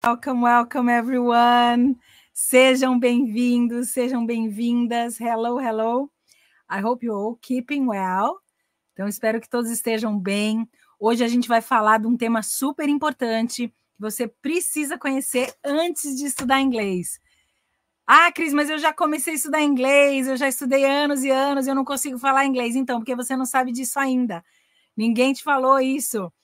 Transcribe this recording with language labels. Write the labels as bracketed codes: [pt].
[en] Welcome, welcome everyone. [pt] Sejam bem-vindos, sejam bem-vindas. [en] Hello, hello. I hope you're all keeping well. [pt] Então, espero que todos estejam bem. Hoje a gente vai falar de um tema super importante que você precisa conhecer antes de estudar inglês. Ah, Cris, mas eu já comecei a estudar inglês, eu já estudei anos e anos e eu não consigo falar inglês. Então, porque você não sabe disso ainda. Ninguém te falou isso.